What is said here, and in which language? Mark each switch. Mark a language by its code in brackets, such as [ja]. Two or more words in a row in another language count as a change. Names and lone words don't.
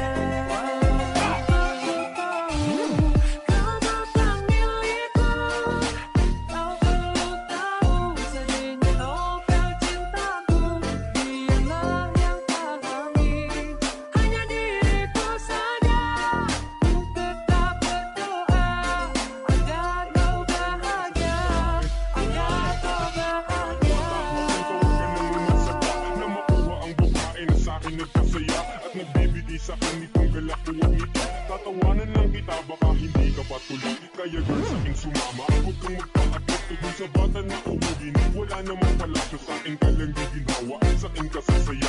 [ms] Walau aku tahu kau bukan milikku, kau perlu tahu sedihnya novel cintaku. Dialah yang pahami, hanya diriku saja. Ku tetap berdoa agar kau bahagia, agar kau bahagia. [tl] Na makuha ang babae na sa'kin nagpasaya at nagbibigay sa'kin nitong galak o ngiti. Tatawanan lang kita, baka hindi ka patuloy. Kaya girl, sa'kin sumama, huwag kang magpa-adot tungkol sa bata na uhugin. Wala namang pala siya, sa'kin ka lang giginawa, sa'kin ka sasaya.